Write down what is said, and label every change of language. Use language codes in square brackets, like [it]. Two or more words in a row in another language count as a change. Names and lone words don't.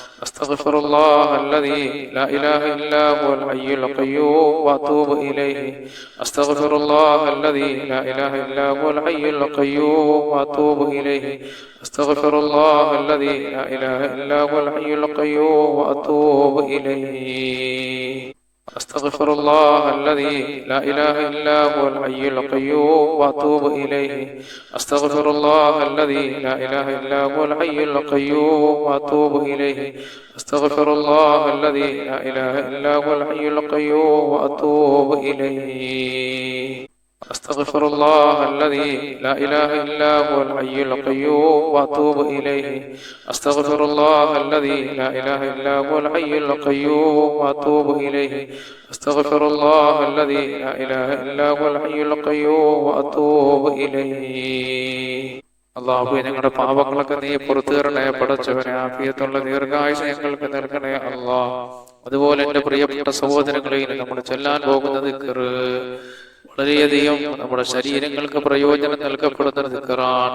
[ar] أستغفر الله الذي لا إله إلا هو الحي القيوم وأتوب إليه. أستغفر الله الذي لا إله إلا هو الحي القيوم وأتوب إليه. أستغفر الله الذي لا إله إلا هو الحي القيوم وأتوب إليه. أستغفر الله الذي لا إله إلا هو الحي القيوم وأتوب إليه. أستغفر الله الذي لا إله إلا هو الحي القيوم وأتوب إليه. أستغفر الله الذي لا إله إلا هو الحي القيوم وأتوب إليه. أستغفر الله الذي لا إله إلا هو الحي القيوم وأتوب إليه. أستغفر الله الذي لا إله إلا هو الحي القيوم وأتوب إليه. أستغفر الله الذي لا إله إلا هو الحي القيوم وأتوب إليه. [ml] അല്ലാഹുവേ, ഞങ്ങളുടെ പാപങ്ങളൊക്കെ നീ പുറത്തു തരണേ പടച്ചവനെ. ആഫിയത്തുള്ള ദീർഘായുസ്സ് ഞങ്ങൾക്ക് നൽകണേ അല്ലാഹ്. അതുപോലെ എന്റെ പ്രിയപ്പെട്ട സഹോദരങ്ങളെ, നമ്മൾ ചൊല്ലാൻ പോകുന്ന ദിക്ർ വളരെയധികം നമ്മുടെ ശരീരങ്ങൾക്ക് പ്രയോജനം നൽകപ്പെടുന്ന ദിക്റാണ്.